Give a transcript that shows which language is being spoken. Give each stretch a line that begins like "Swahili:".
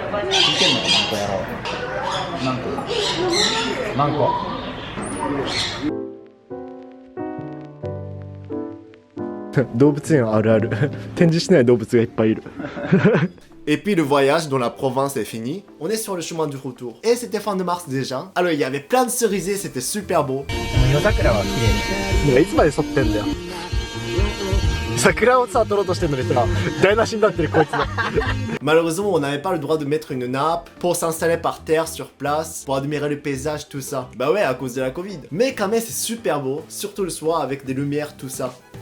Japanese: 聞いてんのかマンコ野郎。マンコ。動物園あるある。展示しない動物がいっぱいいる。
French: Et puis le voyage dans la province est fini. On est sur le chemin du retour. Et c'était fin de mars déjà. Alors il y avait plein de cerisiers, c'était super beau.
Japanese: 夜桜は綺麗で。いつまで剃ってんだよ。桜をさ、撮ろうとしてんのにさ、台無しになってるこいつだ。
French: Malheureusement, on n'avait pas le droit de mettre une nappe pour s'installer par terre sur place, pour admirer le paysage, tout ça. Bah ouais, à cause de la Covid. Mais quand même, c'est super beau, surtout le soir avec des lumières, tout ça.